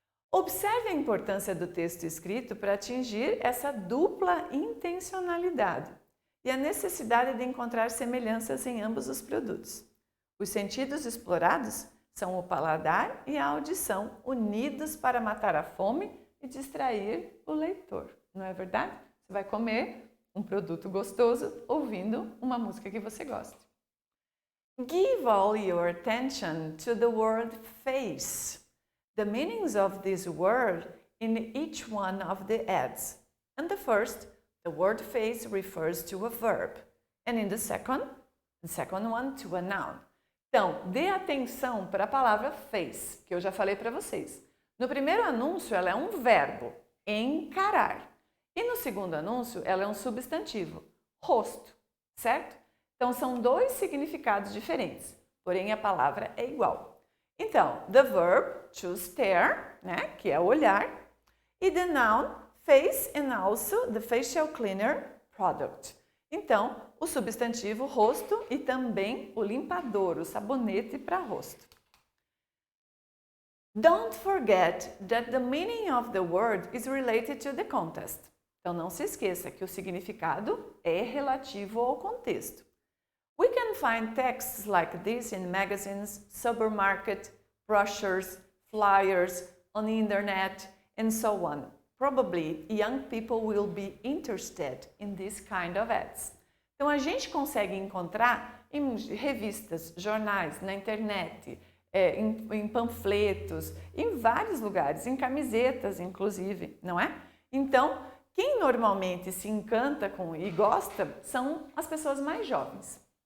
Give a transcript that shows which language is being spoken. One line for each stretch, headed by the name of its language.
Portuguese: Observe a importância do texto escrito para atingir essa dupla intencionalidade e a necessidade de encontrar semelhanças em ambos os produtos. Os sentidos explorados são o paladar e a audição, unidos para matar a fome e distrair o leitor. Não é verdade? Você vai comer um produto gostoso ouvindo uma música que você gosta.
English: Give all your attention to the word face. The meanings of this word in each one of the ads. In the first, the word face refers to a verb, and in the second one to a noun.
Portuguese: Então, dê atenção para a palavra face, que eu já falei para vocês. No primeiro anúncio, ela é um verbo, encarar. E no segundo anúncio, ela é um substantivo, rosto, certo? Então, são dois significados diferentes, porém a palavra é igual.
English: Então, the verb, to stare,
Portuguese: né, que é olhar, e
English: the noun, face and also the facial cleaner product.
Portuguese: Então, o substantivo rosto e também o limpador, o sabonete para rosto.
English: Don't forget that the meaning of the word is related to the context.
Portuguese: Então, não se esqueça que o significado é relativo ao contexto.
English: We can find texts like this in magazines, supermarket, brochures, flyers, on the internet, and so on. Probably young people will be interested in this kind of ads.
Portuguese: Então a gente consegue encontrar em revistas, jornais, na internet, em panfletos, em vários lugares, em camisetas inclusive, não é? Então, quem normalmente se encanta com e gosta são as pessoas mais jovens.